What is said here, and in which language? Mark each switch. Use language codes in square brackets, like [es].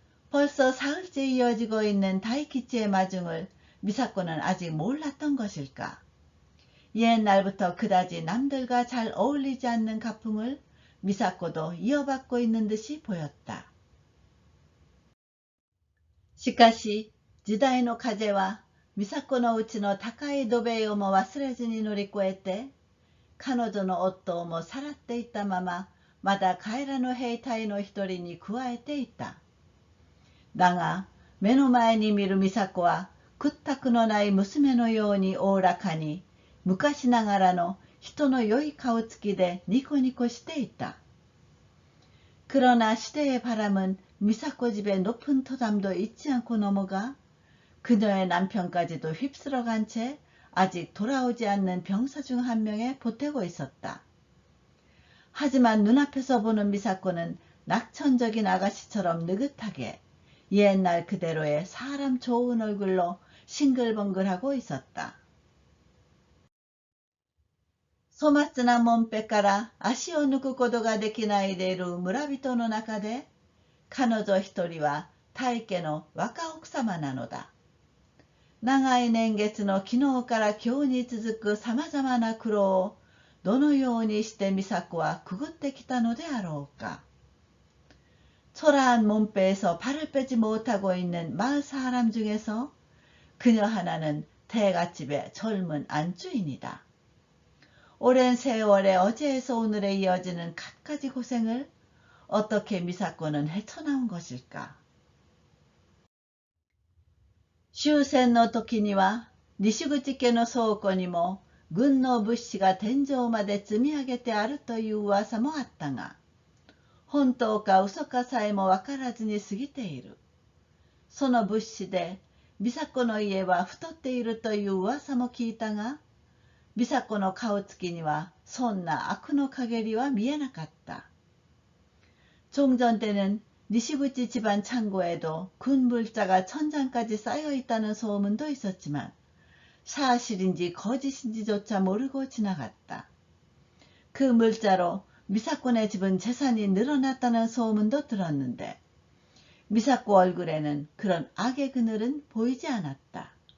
[ko] 벌써 사흘째 이어지고 있는 다이키치의 마중을 미사코는 아직 몰랐던 것일까. 옛날부터 그다지 남들과 잘 어울리지 않는 가풍을 미사코도 이어받고 있는 듯이 보였다. [ja] しかし、時代の風は美佐子のうちの高い土塀をも忘れずに乗り越えて、彼女の夫もさらっていったまま、まだ帰らぬ兵隊の一人に加えていた。だが、目の前に見る美佐子は、屈託のない娘のようにおおらかに、昔ながらの人の良い顔つきでニコニコしていた。 [ko] 그러나 시대의 바람은 미사코 집의 높은 토담도 잊지 않고 넘어가 그녀의 남편까지도 휩쓸어간 채 아직 돌아오지 않는 병사 중 한 명에 보태고 있었다. 하지만 눈앞에서 보는 미사코는 낙천적인 아가씨처럼 느긋하게 옛날 그대로의 사람 좋은 얼굴로 싱글벙글하고 있었다. [ja] 粗末なもんぺから足を抜くことができないでいる村人の中で、彼女一人は大家の若奥様なのだ。長い年月の昨日から今日に続くさまざまな苦労をどのようにして美佐子はくぐってきたのであろうか。 [ko] 초라한 몸빼에서 발을 빼지 못하고 있는 마을 사람 중에서 그녀 하나는 대갓집의 젊은 안주인이다. 오랜 세월의 어제에서 오늘에 이어지는 갖가지 고생을 어떻게 미사코는 헤쳐나온 것일까. [ja] 終戦の時には西口家の倉庫にも軍の物資が天井まで積み上げてあるという噂もあったが、本当か嘘かさえもわからずに過ぎている。その物資で美佐子の家は太っているという噂も聞いたが、美佐子の顔つきにはそんな悪の陰りは見えなかった。 [ko] 종전 때는 니시부치 집안 창고에도 군 물자가 천장까지 쌓여 있다는 소문도 있었지만 사실인지 거짓인지조차 모르고 지나갔다. 그 물자로 미사코네 집은 재산이 늘어났다는 소문도 들었는데 미사코 얼굴에는 그런 악의 그늘은 보이지 않았다.